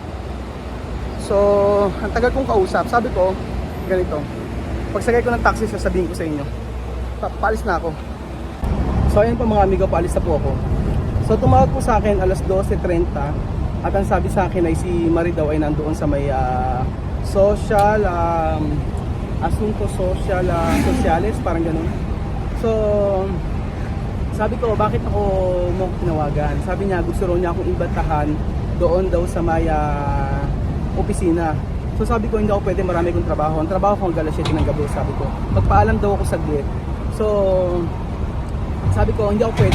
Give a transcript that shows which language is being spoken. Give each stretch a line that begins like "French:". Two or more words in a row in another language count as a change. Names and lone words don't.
Filipino: So ang tagal kong kausap. Sabi ko, ganito. Pagsakay ko ng taxi, sasabihin ko sa inyo. Paalis na ako. So ayun po mga amigo, paalis na po ako. So tumawag po sa akin alas 12:30. At ang sabi sa akin ay si Marie daw ay nandoon sa may social,
Spanish: asunto social, sociales,
Filipino: parang ganun. So sabi ko, bakit ako mo tinawagan? Sabi niya, gusto raw niya akong ibatahan doon daw sa may opisina. So sabi ko, hindi ako pwede, marami kong trabaho. Ang trabaho ko hanggang alas 7 ng gabi, sabi ko. Magpaalam daw ako saglit. So sabi ko, hindi ako pwede.